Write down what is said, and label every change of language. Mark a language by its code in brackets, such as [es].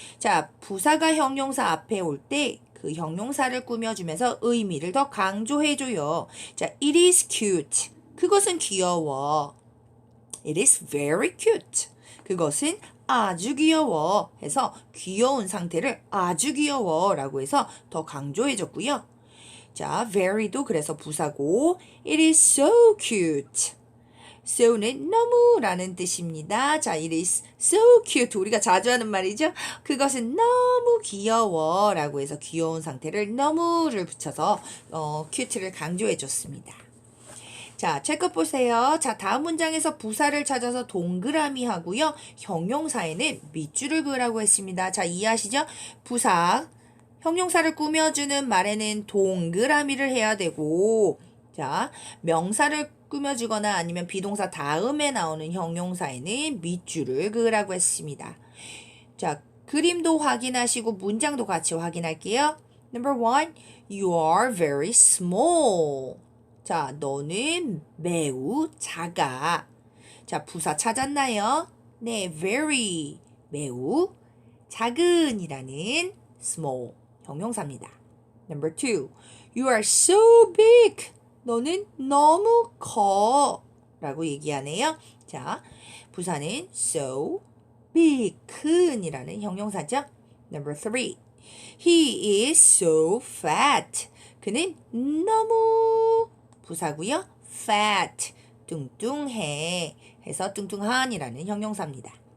[ko] 자, 부사가 형용사 앞에 올 때 그 형용사를 꾸며주면서 의미를 더 강조해줘요. [en] 자, it is cute. [ko] 그것은 귀여워. [en] It is very cute. [ko] 그것은 아주 귀여워 해서 귀여운 상태를 아주 귀여워 라고 해서 더 강조해줬고요. 자, very도 그래서 부사고 [en] it is so cute. [ko] so는 너무라는 뜻입니다. [en] 자, it is so cute. [ko] 우리가 자주 하는 말이죠. 그것은 너무 귀여워 라고 해서 귀여운 상태를 너무를 붙여서 cute를 강조해 줬습니다. 자, 체크 보세요. 자, 다음 문장에서 부사를 찾아서 동그라미 하고요. 형용사에는 밑줄을 그으라고 했습니다. 자, 이해하시죠? 부사, 형용사를 꾸며주는 말에는 동그라미를 해야 되고 자, 명사를 꾸며주거나 아니면 비동사 다음에 나오는 형용사에는 밑줄을 그으라고 했습니다. 자, 그림도 확인하시고 문장도 같이 확인할게요. [en] Number 1, you are very small. [ko] 자, 너는 매우 작아. 자, 부사 찾았나요? 네, very, 매우 작은이라는 small 형용사입니다. [en] Number 2, you are so big. [ko] 너는 너무 커 라고 얘기하네요. 자, 부사는 so big, 큰이라는 형용사죠. [en] Number 3. He is so fat. [ko] 그는 너무 부사고요. fat, 뚱뚱해 해서 뚱뚱한이라는 형용사입니다.